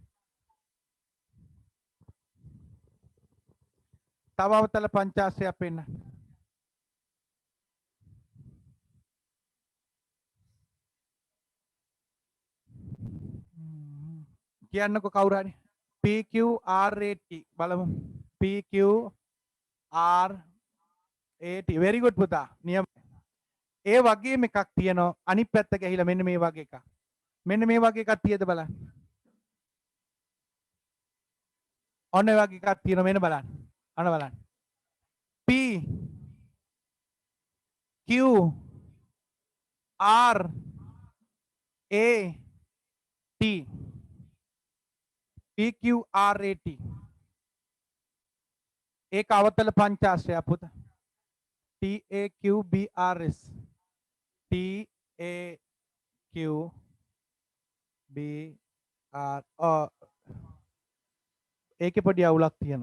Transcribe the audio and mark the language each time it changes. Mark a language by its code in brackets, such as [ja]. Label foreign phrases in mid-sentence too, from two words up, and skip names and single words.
[si] තව අවතල පංචාශ්‍රයක් පෙන්නන්න. කියන්නකො කවුරු හරි PQRAT බලමු PQRAT [en] very good [si] පුතා නියම ඒ වගේම එකක් තියෙනවා අනිත් පැත්ත ගිහිලා මෙන්න මේ වගේ එකක් මෙන්න මේ වගේ එකක් තියෙද බලන්න ඔන්න ඒ වගේ එකක් තියෙනවා මෙන්න බලන්න අන්න බලන්න. P Q R A T P Q R A T ඒක අවතල පංචාශ්‍රය පුත. T A Q B R S T A Q B R ඒකේ පොඩි අවුලක් තියෙනවා.